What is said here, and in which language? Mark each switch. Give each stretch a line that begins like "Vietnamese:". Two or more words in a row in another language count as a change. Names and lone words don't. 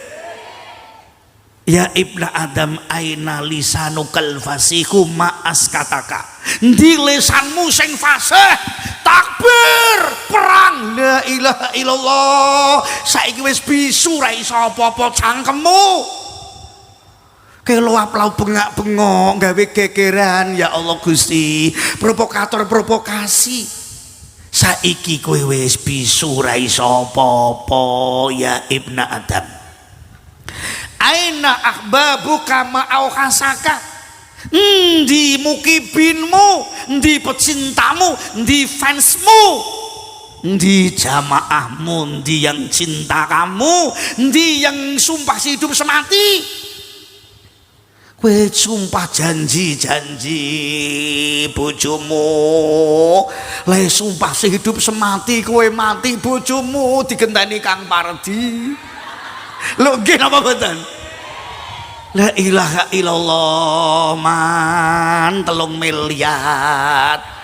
Arabic: يا ابن آدم أين لسانك الفصيح ما أسكتك
Javanese: ndi lisanmu sing fasih takbir perang
Arabic: لا إله إلا الله
Javanese: saiki wis bisu ra iso apa-apa cangkemmu kelo aplau bengak-bengok gawe gegeran
Arabic: يا الله
Javanese: Gusti provokator provokasi saiki kowe wis bisu ra iso apa-apa
Arabic: يا ابن آدم أين أحبابك
Javanese: ma'auhasaka ndi mukibinmu ndi pecintamu ndi fansmu ndi jamaahmu ndi
Indonesian: yang cinta kamu
Javanese: ndi
Indonesian: yang sumpah hidup semati
Javanese: kowe sumpah janji-janji bojomu le
Indonesian: sumpah hidup semati
Javanese: kowe mati bojomu digenteni Kang Pardi lho nggih napa mboten
Arabic: لا إله إلا الله
Javanese: man 3 miliar